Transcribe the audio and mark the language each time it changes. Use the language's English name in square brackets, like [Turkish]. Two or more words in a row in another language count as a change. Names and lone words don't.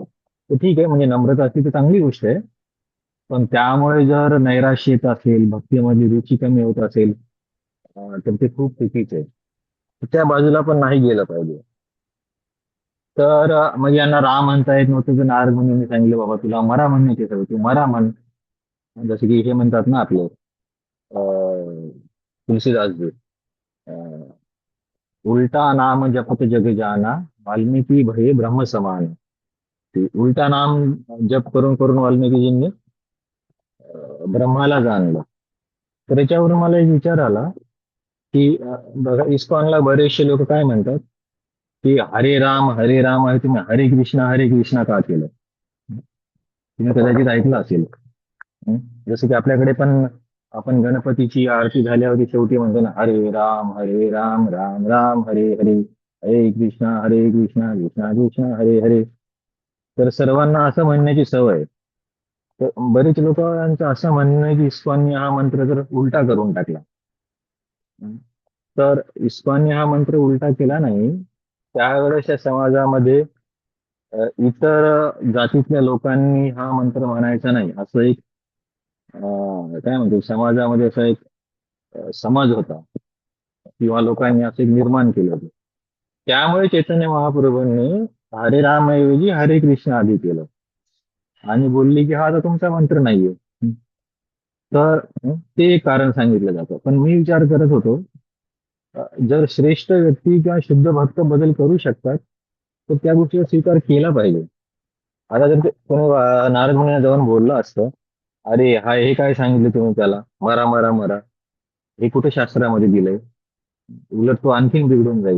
[Marathi] तर ठीक आहे, म्हणजे नम्रता असली तर चांगली गोष्ट आहे. पण त्यामुळे जर नैराश्य येत असेल, भक्तीमध्ये रुची कमी होत असेल, तर ते खूप चुकीचं आहे. त्या बाजूला पण नाही गेलं पाहिजे. तर मग यांना राम म्हणता येत नव्हतं, तर नारद मुनींनी सांगितलं बाबा तुला मरा म्हणण्याची सवय, तू मरा म्हण. जसं की हे म्हणतात ना आपले तुलसीदासजी, अं, [Awadhi] उलटा नाम जपत जग जाना, वाल्मिकी भये ब्रह्म समान. [Marathi] ते उलटा नाम जप करून करून वाल्मिकीजींनी ब्रह्माला जाणलं. तर याच्यावरून मला एक विचार आला की बघा, इस्कॉनला बरेचसे लोक काय म्हणतात की हरे राम आहे, तुम्ही हरे कृष्णा का केलं. तुम्ही कदाचित ऐकलं असेल. हं? जसं की आपल्याकडे पण आपण गणपतीची आरती झाल्यावरती शेवटी म्हणतो ना, [Sanskrit] हरे राम राम राम हरे हरे, हरे कृष्णा कृष्णा कृष्णा हरे हरे. [Marathi] तर सर्वांना असं म्हणण्याची सवय आहे. तर बरेच लोकांचं असं म्हणणं आहे की इस्कॉनने हा मंत्र जर उलटा करून टाकला. हं? तर इस्कॉनने हा मंत्र उलटा केला नाही. त्यावेळेस या समाजामध्ये इतर जातीतल्या लोकांनी हा मंत्र म्हणायचा नाही, असं एक काय म्हणतो समाजामध्ये असा एक समज होता, किंवा लोकांनी असं एक निर्माण केलं होतं. त्यामुळे चैतन्य महाप्रभूंनी हरे राम ऐवजी हरे कृष्ण आधी केलं आणि बोलली की हा आता तुमचा मंत्र नाहीये. तर ते एक कारण सांगितलं जातं. पण मी विचार करत होतो, जर श्रेष्ठ व्यक्ती किंवा शुद्ध भक्त बदल करू शकतात, तर त्या गोष्टीचा स्वीकार केला पाहिजे. आता जर कोणी नारद मुनींना जाऊन बोललं असतं, अरे हा हे काय सांगितलं तुम्ही त्याला, मरा मरा मरा, हे कुठे शास्त्रामध्ये दिलंय, उलट तो आणखीन बिघडून जाईल.